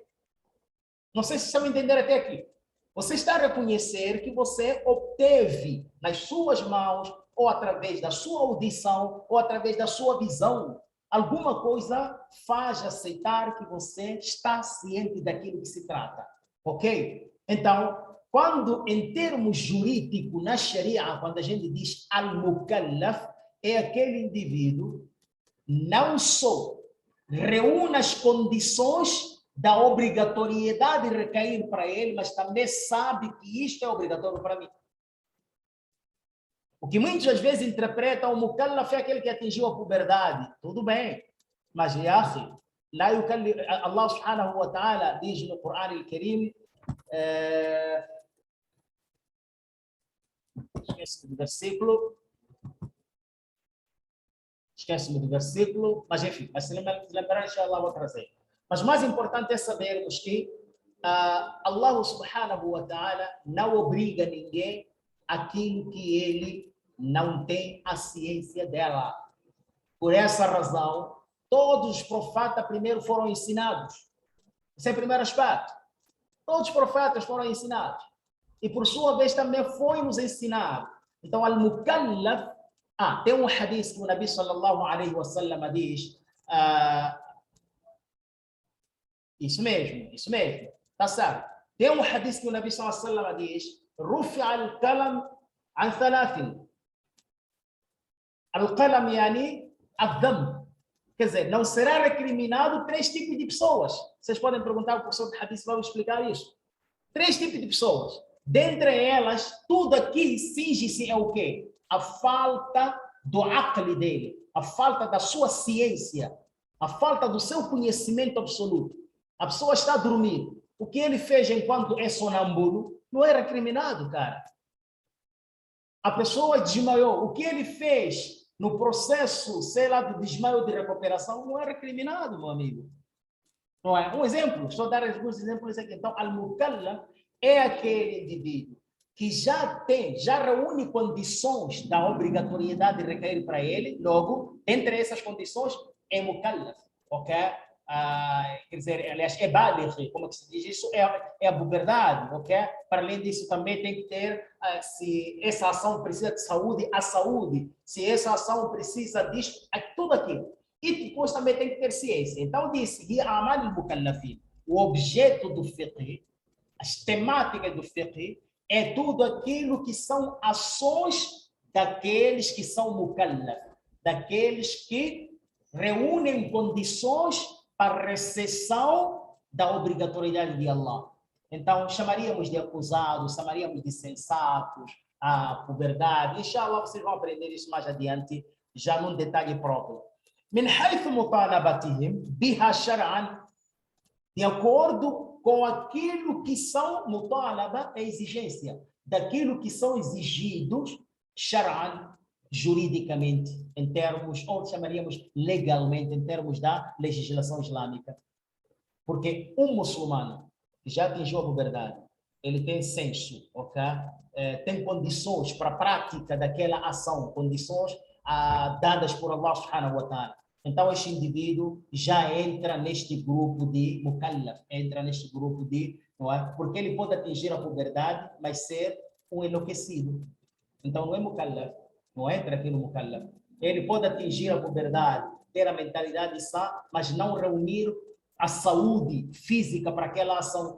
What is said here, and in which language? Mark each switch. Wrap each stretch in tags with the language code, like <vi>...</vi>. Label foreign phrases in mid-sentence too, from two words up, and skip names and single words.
<pt>Não sei se estão a entender até aqui. Você está a reconhecer que você obteve nas suas mãos, ou através da sua audição, ou através da sua visão, alguma coisa faz aceitar que você está ciente daquilo que se trata. Ok? Então, quando em termos jurídicos, na Sharia, quando a gente diz al-mukallaf, é aquele indivíduo não só reúne as condições da obrigatoriedade de recair para ele, mas também sabe que isto é obrigatório para mim. O que muitas vezes interpretam o mukallaf é aquele que atingiu a puberdade. Tudo bem, mas</pt> <ar>الله سبحانه وتعالى</ar> <pt>diz no Corão al-Karim, esquece-me do versículo, mas enfim, se lembrar, inshallah, vou trazer. Mas mais importante é sabermos que</pt> <ar>الله سبحانه وتعالى</ar> <pt>não obriga ninguém aquilo que ele não tem a ciência dela. Por essa razão, todos os profetas primeiro foram ensinados. Esse é o primeiro aspecto. Todos os profetas foram ensinados. E por sua vez também foi nos ensinado. Então, al-mukallaf, tem um hadith que o Nabi</pt> <ar>صلى الله عليه وسلم</ar> <pt>diz, isso mesmo, tá certo. Tem um hadith que o Nabi</pt> <ar>صلى الله عليه وسلم</ar> <pt>diz,</pt> <ar>رفع القلم عن ثلاثة. القلم يعني الذم.</ar> <pt>Quer dizer, não será recriminado 3 tipos de pessoas. Vocês podem perguntar ao professor de hadith, vamos explicar isso. 3 tipos de pessoas. Dentre elas, tudo aqui cinge-se é o quê? A falta do aqli dele, a falta da sua ciência, a falta do seu conhecimento absoluto. A pessoa está a dormir. O que ele fez enquanto é sonâmbulo não era criminado, cara. A pessoa desmaiou. O que ele fez no processo, sei lá, do desmaio de recuperação, não é recriminado, meu amigo. Não é? Um exemplo, estou a dar alguns exemplos aqui. Então, al-mukallaf é aquele indivíduo que já reúne condições da obrigatoriedade de recair para ele, logo, entre essas condições, é mukallaf, ok? Quer dizer, aliás, é baligh, como é que se diz isso? É a puberdade, ok? Para além disso, também tem que ter, se essa ação precisa de saúde, a saúde. Se essa ação precisa disso, tudo aquilo. E depois também tem que ter ciência. Então, disse,</pt> <ar>عمل المكلفين,</ar> <pt>o objeto do fiqh, as temáticas do fiqh, é tudo aquilo que são ações daqueles que são mukallaf, daqueles que reúnem condições para a recepção da obrigatoriedade de Allah. Então, chamaríamos de acusados, chamaríamos de sensatos, a puberdade. Inshallah, vocês vão aprender isso mais adiante, já num detalhe próprio.</pt> <ar>من حيث مطالبتهم بها شرعا,</ar> <pt>de acordo com aquilo que são mutalaba, é exigência, daquilo que são exigidos shar'an, juridicamente, em termos, ou chamaríamos legalmente, em termos da legislação islâmica. Porque um muçulmano que já atingiu a puberdade, ele tem senso, ok? Tem condições para a prática daquela ação, condições dadas por</pt> <ar>الله سبحانه وتعالى.</ar> <pt>Então, este indivíduo já entra neste grupo de mukallaf, entra neste grupo de, não é? Porque ele pode atingir a puberdade, mas ser um enlouquecido. Então, não é mukallaf, não entra aqui no mukallaf. Ele pode atingir a puberdade, ter a mentalidade sã, mas não reunir a saúde física para aquela ação.</pt>